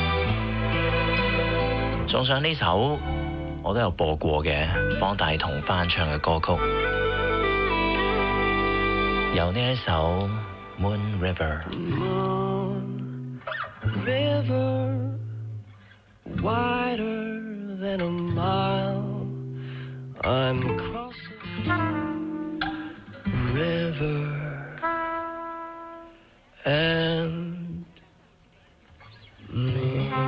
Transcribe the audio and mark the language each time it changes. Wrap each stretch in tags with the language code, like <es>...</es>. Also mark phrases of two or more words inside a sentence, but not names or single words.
<yue>送上呢首我都有播過嘅方大同翻唱嘅歌曲，由呢一首 Moon River。Moon</yue> <en>River, wider than a mile, I'm crossing river and me.</en>